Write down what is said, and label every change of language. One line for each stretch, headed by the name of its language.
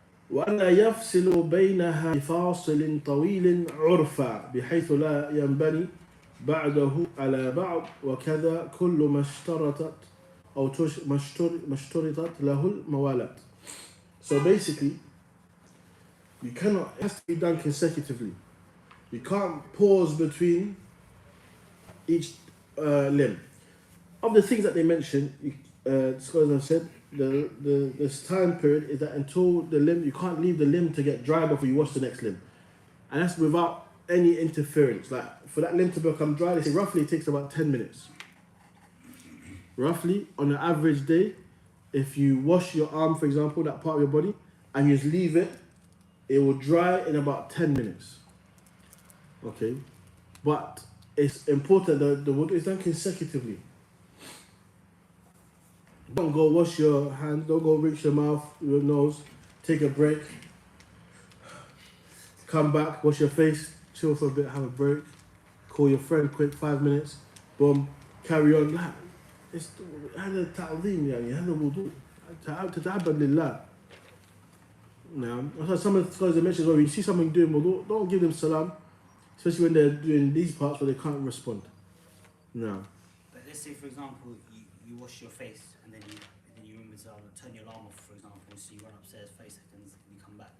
Arabic: وألا يفصل بينها بفاصل طويل عرفا بحيث لا ينبني بعده على بعض وكذا كل ما اشترطت أو ما اشترطت له الموالاة.
English: So basically, you cannot, it has to be done consecutively. You can't pause between each limb. Of the things that they mentioned, scholars have said, this time period is that until the limb, you can't leave the limb to get dry before you wash the next limb. And that's without any interference. Like for that limb to become dry, they say roughly it takes about 10 minutes. Roughly, on an average day, if you wash your arm, for example, that part of your body, and you just leave it, it will dry in about 10 minutes. Okay? But it's important that the wudu is done consecutively. Don't go wash your hands, don't go rinse your mouth, your nose, take a break, come back, wash your face, chill for a bit, have a break, call your friend quick, 5 minutes, boom, carry on.
Arabic: لا هذا تعظيم يعني هذا وضوء تتعبد لله.
English: Now, some of the scholars mentioned when you see someone doing wudu, don't give them salam, especially when they're doing these parts where they can't respond. No. But let's say, for example, you wash your face and then you remember to turn your alarm off, for example, so you run upstairs 30 seconds and you come back.